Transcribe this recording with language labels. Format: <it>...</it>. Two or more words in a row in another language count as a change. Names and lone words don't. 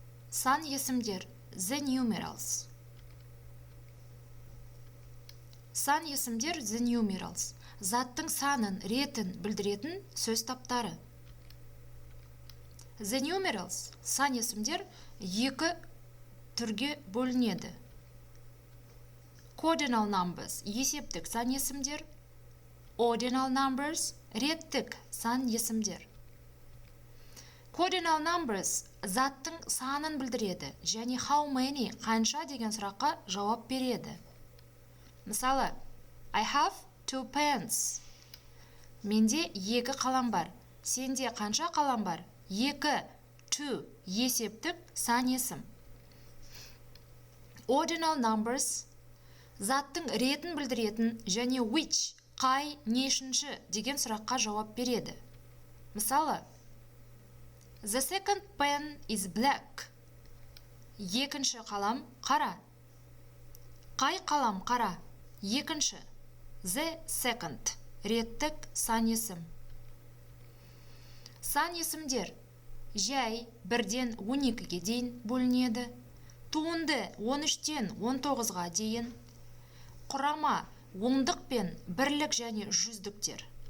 <kk>сан есімдер</kk> <en>the numerals.</en> <kk>Сан есімдер</kk> <en>the numerals.</en> <kk>Заттың санын, ретін білдіретін сөз таптары.</kk> <en>The numerals,</en> <kk>сан есімдер екі түрге бөлінеді.</kk> <en>Cardinal numbers,</en> <kk>есептік сан есімдер.</kk> <en>Ordinal numbers,</en> <kk>реттік сан есімдер.</kk> <en>Cardinal numbers</en> <kk>заттың санын білдіреді және</kk> <en>how many,</en> <kk>қанша деген сұраққа жауап береді. Мысалы,</kk> <en>I have 2 pens.</en> <kk>Менде 2 қалам бар. Сенде қанша қалам бар? 2, 2 есептік сан есім.</kk> <en>Ordinal numbers</en> <kk>заттың ретін білдіретін және which, қай, нешінші деген сұраққа жауап береді. Мысалы,</kk> <en>The second pen is black.</en> <kk>Екінші қалам қара. Қай қалам қара? Екінші.</kk> <en>The second.</en> <kk>Реттік сан есім. Сан есімдер жай 1-ден 12-ге дейін бөлінеді. Туынды 13-тен 19-ға дейін. Құрама ондық пен бірлік және жүздіктер.</kk>